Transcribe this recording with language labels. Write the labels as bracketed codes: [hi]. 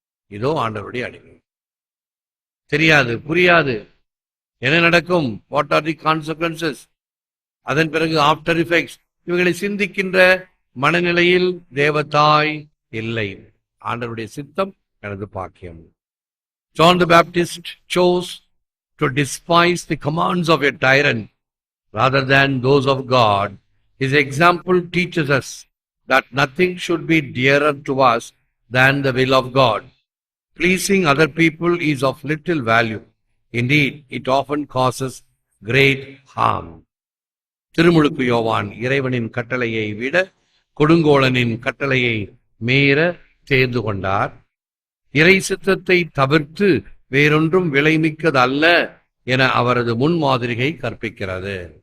[ta] இதோ ஆண்டவருடைய அடிமை. தெரியாது, புரியாது, என்ன நடக்கும், [en] what are the consequences, [ta] அதன் பிறகு [en] after effects, [ta] இவைகளை சிந்திக்கின்ற மனநிலையில் தேவதாய் இல்லை. ஆண்டவருடைய சித்தம் எனது பாக்கியம். [en] John the Baptist chose to despise the commands of a tyrant rather than those of God, his example teaches us that nothing should be dearer to us than the will of God. Pleasing other people is of little value. Indeed, it often causes great harm. [ta] திருமுழுக்கு யோவான் இறைவனின் கட்டளையை விட கொடுங்கோலனின் கட்டளையை மீற தேர்ந்து கொண்டார். இறை சித்தத்தை தவிர்த்து வேறொன்றும் விலைமிக்கதல்ல என அவரது முன்மாதிரிகை கற்பிக்கிறது.